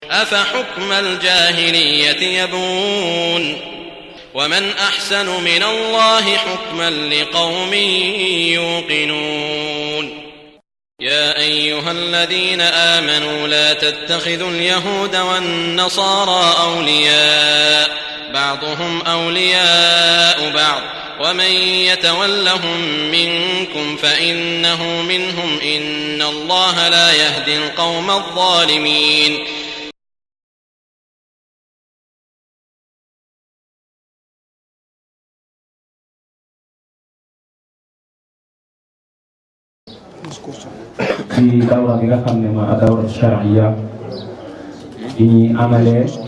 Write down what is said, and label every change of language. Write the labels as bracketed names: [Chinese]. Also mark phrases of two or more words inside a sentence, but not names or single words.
[Arabic] أفحكم الجاهلية يبغون ومن أحسن من الله حكما لقوم يوقنون يا أيها الذين آمنوا لا تتخذوا اليهود والنصارى أولياء بعضهم أولياء بعض ومن يتولهم منكم فإنه منهم إن الله لا يهدي القوم الظالمين [Wolof] ci dawra bi nga xam ne mooy [Arabic] دورة شرعية [Wolof] bi ñuy amalee